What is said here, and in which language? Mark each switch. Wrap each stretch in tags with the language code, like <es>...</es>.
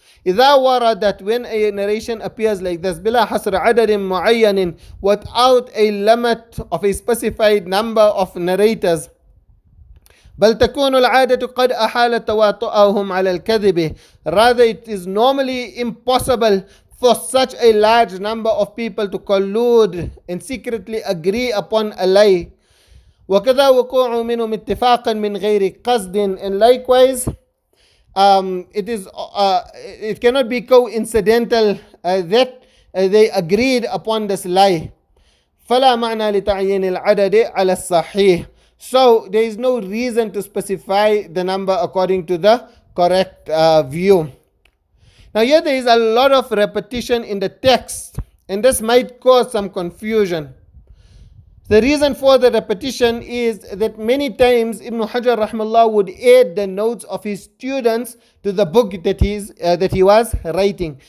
<ar>إذا وردت,</ar> <en>when a narration appears like this,</en> <ar>بلا حصر عدد معين,</ar> <en>without a limit of a specified number of narrators,</en> <ar>بل تكون العادة قد أحالت تواطؤهم على الكذب,</ar> <en>rather it is normally impossible for such a large number of people to collude and secretly agree upon a lie.</en> <ar>وكذا وقوع منهم اتفاقا من غير قصد,</ar> <en>and likewise it cannot be coincidental that they agreed upon this lie.</en> <ar>فلا معنى لتعيين العدد على الصحيح.</ar> <en>So there is no reason to specify the number according to the correct view. Now here there is a lot of repetition in the text, and this might cause some confusion. The reason for the repetition is that many times Ibn Hajar rahimahullah would add the notes of his students to the book that he was writing.</en>